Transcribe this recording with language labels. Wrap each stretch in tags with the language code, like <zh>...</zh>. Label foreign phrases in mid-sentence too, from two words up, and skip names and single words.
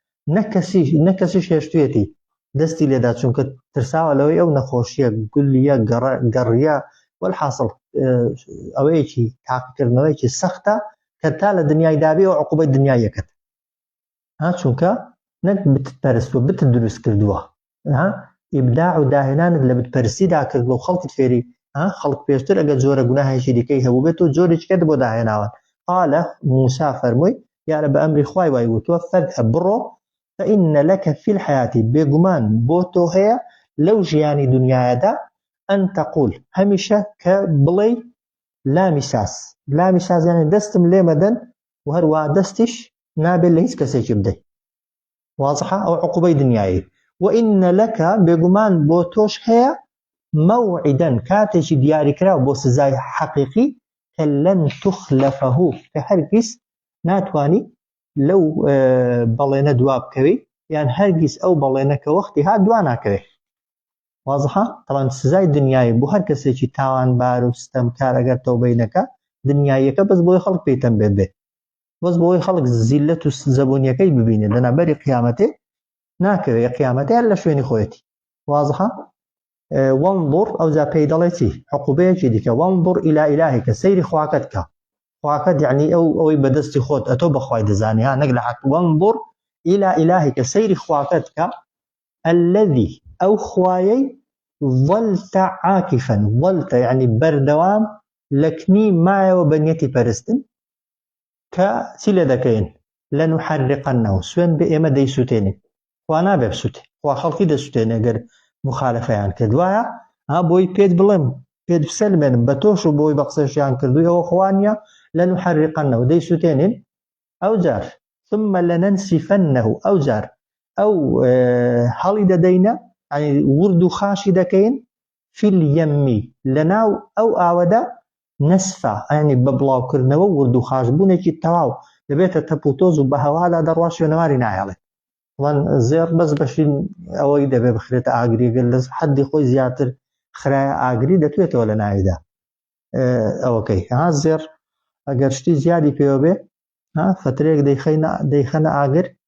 <ckb>نەک کەسیش هێشتوێتی دەستی لێدا چونکە ترساوە لەوەی ئەو نەخۆشیە گولیە گەڕیە والحاصل ئەوەیەکی تاقیکردنەوەیەکی سەختە کە تا لە دنیای دابێ و عقوبەی دنیایەکەت چونکە نەک بتپەرست و بت دروست کردووە ئیبداع و داهێنانت لە بتپەرستیدا کردووە و خەڵکت فێری خەڵک پێشتر ئەگە جۆرە گوناهێکی دیکەی هەبوو بێت و جۆرێکی کرد بۆ داهێناوە.</ckb> <ar>قال موسى</ar> <ckb>فەرمووی یارە بە ئەمری خوای وای وتووە فەذهب بڕۆ</ckb> <ar>فإن لك في الحياة</ar> <ckb>بێگومان بۆ تۆ هەیە لەو ژیانی دنیایەدا</ckb> <ar>ئەن تەقول</ar> <ckb>هەمیشە کە بڵێ</ckb> <ar>لا مساس</ar> <ckb>یعنی دەستم لێ مەدەن و هەروە دەستیش نابێت لە هیچ کەسێکی بدەیت. واضحة ئەو عقوبەی دنیایی.</ckb> <ar>وإن لك</ar> <ckb>بێگومان بۆ تۆش هەیە موعدا کاتێکی دیاریکراو بۆ سزای حەقیقی کە</ckb> <ar>لەن تخلفه</ar> <ckb>کە هەرگیز ناتوانی لەو بەڵێنە دوا بکەوی یان هەرگیز ئەو بەڵێنە کە وەختی هات دوا ناکەوێت.</ckb> <ar>واضحة طبعا</ar> <ckb>سزای دنیایی بۆ هەر کەسێکی تاوانبار و ستەمکار ئەگەر تەوبەی نەکا دنیاییەکە بەس بۆی خەڵک پێیتەم بێت بەس بۆی خەڵک زیلەت و زەبوونیەکەی ببینێت لەنابەری قیامەتێ ناکەوێت قیامەتیان لە شوێنی خۆیەتی.</ckb> <ar>واضحة وانظر</ar> <ckb>ئەو جا پێی دەڵێ چی عقوبەیەکی دیکە</ckb> <ar>وانظر إلى إلهك</ar> <ckb>سەیری خواکەت کە خواکەت یعنی ئەوەی بەدەستی خۆت ئەتۆ بەخوای دەزانی نەک لە حەق</ckb> <ar>وانظر إلى إلهك</ar> <ckb>سەیری خواکەت کە الذي ئەو خوایەی</ckb> <ar>ظلت عاكفا ظلت يعني</ar> <ckb>بەردەوام لەکنی مایەوە بەنیەتی پەرستن کە چی لێ دەکەین لەنحرقنه سوێن بە ئێمە دەیسووتێنین خوا نابێ بسووتێ خوا خەڵکی دەسووتێنێ گەر مخالفەیان کردوایە بۆی پێت بڵێم پێت بسەلمێنم بە تۆش و بۆی بە قسەشیان کردووی ئەوە خوانیە لەنحرقنه دەیسووتێنین ئەو جار</ckb> <ar>ثم لننسفنه</ar> <ckb>ئەو جار ئەو هەڵی دەدەینە ورد و خاشی دەکەین</ckb> <ar>في اليم</ar> <ckb>لەناو ئەو ئاوەدا نسفە ینی بە بڵاوکردنەوە ورد و خاش بوونێکی تەواو دەبێتە تەپوتۆز و بە هەوادا دەڕوا شوێنەواری نایەڵێت زێر بەس بەشین ئەوەی دەبێ بخرێتە ئاگریگەر لە حەدی خۆی زیاتر خرایە ئاگری دەتوێتەوە لە ناویدا ئەوەکەی زێر ئەگەر شتی زیادی پێوە بێ فترێک دەیخەنە ئاگر</ckb>